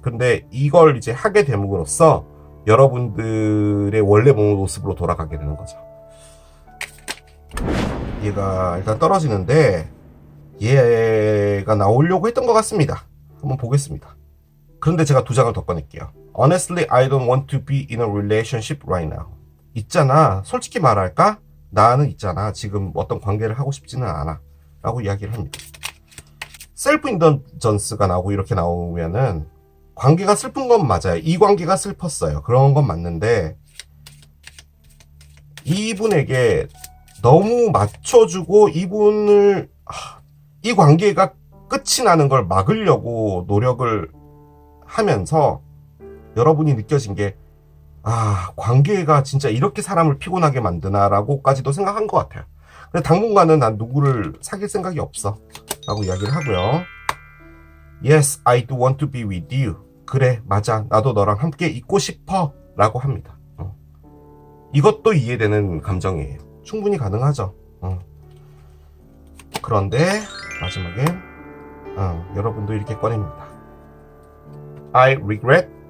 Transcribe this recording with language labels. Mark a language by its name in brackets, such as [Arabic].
[Korean] 근데 이걸 이제 하게 됨으로써 여러분들의 원래 모습으로 돌아가게 되는 거죠. 얘가 일단 떨어지는데 얘가 나오려고 했던 것 같습니다. 한번 보겠습니다. 그런데 제가 두 장을 더 꺼낼게요. [English] Honestly, I don't want to be in a relationship right now. [Korean] 있잖아. 솔직히 말할까? 나는 있잖아. 지금 어떤 관계를 하고 싶지는 않아. 라고 이야기를 합니다. 셀프 인더전스가 나오고 이렇게 나오면은 관계가 슬픈 건 맞아요. 이 관계가 슬펐어요. 그런 건 맞는데 이분에게 너무 맞춰주고 이분을 이 관계가 끝이 나는 걸 막으려고 노력을 하면서 여러분이 느껴진 게 관계가 진짜 이렇게 사람을 피곤하게 만드나 라고까지도 생각한 것 같아요. 근데 당분간은 난 누구를 사귈 생각이 없어 라고 이야기를 하고요. [English] Yes, I do want to be with you. [Korean] 그래, 맞아. 나도 너랑 함께 있고 싶어 라고 합니다. 이것도 이해되는 감정이에요. 충분히 가능하죠. 그런데 마지막에 여러분도 이렇게 꺼냅니다. [English] I regret